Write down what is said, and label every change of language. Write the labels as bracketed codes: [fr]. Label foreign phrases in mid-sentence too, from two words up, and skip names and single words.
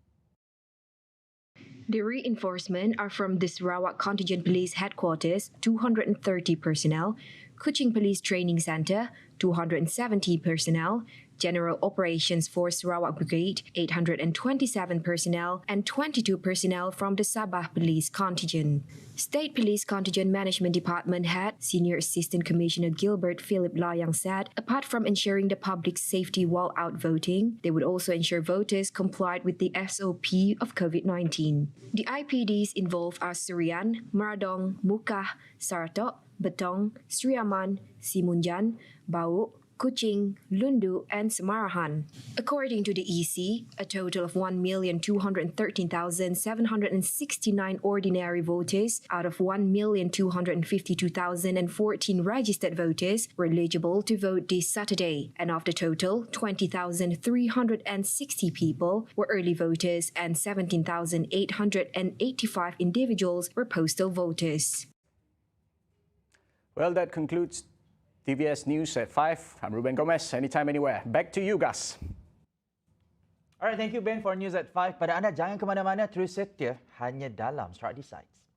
[en] The reinforcement are from the Sarawak Contingent Police Headquarters, 230 personnel, Kuching Police Training Centre, 270 personnel, General Operations Force Sarawak Brigade, 827 personnel, and 22 personnel from the Sabah Police Contingent. State Police Contingent Management Department Head, Senior Assistant Commissioner Gilbert Philip Layang said, apart from ensuring the public safety while out voting, they would also ensure voters complied with the SOP of COVID-19. The IPDs involved are Surian, Maradong, Mukah, Saratok, Betong, Sri Aman, Simunjan, Bau, Kuching, Lundu, and Samarahan. According to the EC, a total of 1,213,769 ordinary voters out of 1,252,014 registered voters were eligible to vote this Saturday, and of the total, 20,360 people were early voters and 17,885 individuals were postal voters. Well, that concludes TVS News at 5. I'm Ruben Gomez. Anytime, anywhere. Back to you, Gus. Alright, thank you Ben for News at 5. [ms] Pada anda, jangan ke mana-mana, terus setia hanya dalam Sarawak Decides.